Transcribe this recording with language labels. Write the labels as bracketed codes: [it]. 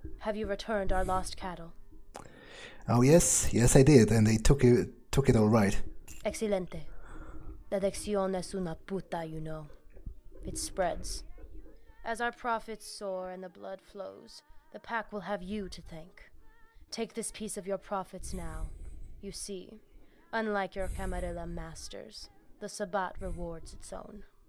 [en] Have you returned our lost cattle? Oh yes I did, and they took it all right. [es] Excelente. La adicción es una puta, [en] you know. It spreads. As our profits soar and the blood flows, the pack will have you to thank. Take this piece of your profits now. You see, unlike your Camarilla masters, The Sabbat rewards its own.